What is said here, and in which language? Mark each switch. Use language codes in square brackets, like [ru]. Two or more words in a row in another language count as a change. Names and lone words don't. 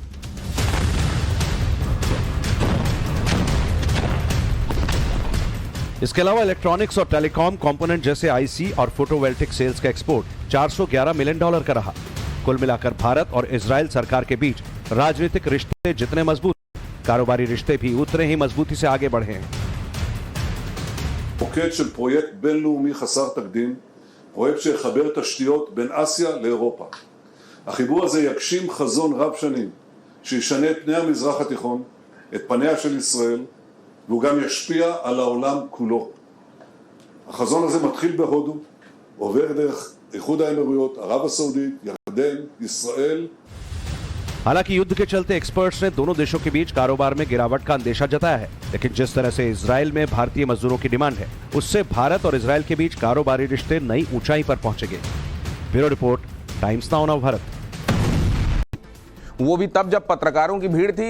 [hi] इसके अलावा इलेक्ट्रॉनिक्स और [en] telecom component [hi] जैसे आईसी और [en] photovoltaic cells [hi] का एक्सपोर्ट $411 मिलियन का रहा। कुल मिलाकर भारत और इजराइल सरकार के बीच राजनीतिक रिश्ते जितने मजबूत, कारोबारी रिश्ते भी उतने ही मजबूती से आगे बढ़े हैं। [he] מוקד של פרויקט בינלאומי חסר תקדים, פרויקט שיחבר תשתיות בין אסיה לאירופה. החיבור הזה יגשים חזון רב שנים, שישנה את פני המזרח התיכון, את פניה של ישראל, והוא גם ישפיע על העולם כולו. החזון הזה מתחיל בהודו, עובר דרך איחוד האמירויות, ערב הסעודית, ירדן, ישראל. [hi] हालांकि युद्ध के चलते एक्सपर्ट्स ने दोनों देशों के बीच कारोबार में गिरावट का अंदेशा जताया है, लेकिन जिस तरह से इजराइल में भारतीय मजदूरों की डिमांड है, उससे भारत और इजराइल के बीच कारोबारी रिश्ते नई ऊंचाई पर पहुंचेंगे। ब्यूरो रिपोर्ट, टाइम्स नाउ ऑफ भारत। वो भी तब जब पत्रकारों की भीड़ थी।